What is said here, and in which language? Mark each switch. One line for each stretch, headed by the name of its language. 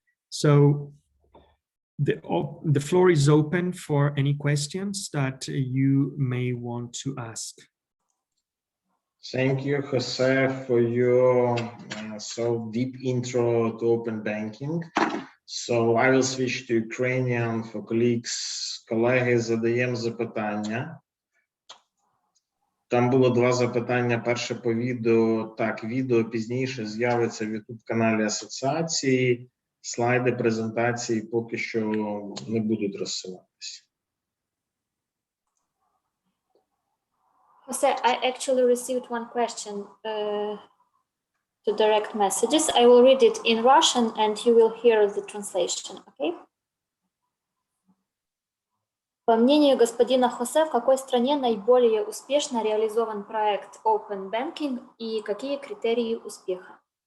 English: So the floor is open for any questions that you may want to ask. Thank you, Jose, for your so deep intro to open banking. So I will switch to Ukrainian for colleagues.
Ukrainian: Колеги, задаємо запитання. Там було два запитання. Перше по відео. Так, відео пізніше з'явиться в YouTube-каналі асоціації. Слайди презентації поки що не будуть розсилатися.
English: Jose, I actually received one question to direct messages. I will read it in Russian and you will hear the translation, okay?
Russian: По мнению господина Хосе, в какой стране наиболее успешно реализован проект Open Banking и какие критерии успеха?